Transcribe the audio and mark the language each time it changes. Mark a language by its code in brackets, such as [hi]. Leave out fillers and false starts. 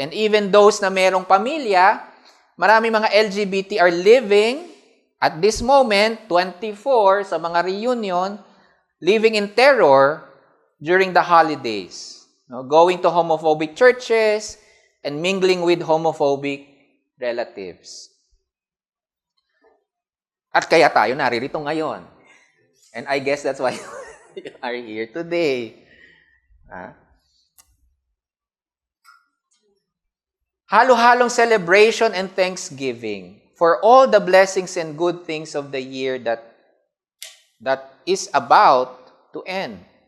[en] And even those [tl] na merong pamilya, [en] marami mga LGBT are living at this moment, 24 sa mga reunion, living in terror during the holidays. Going to homophobic churches and mingling with homophobic relatives. [tl] At kaya tayo naririto ngayon. [en] And I guess that's why you are here today. Halo-halong celebration and thanksgiving for all the blessings and good things of the year that is about to end.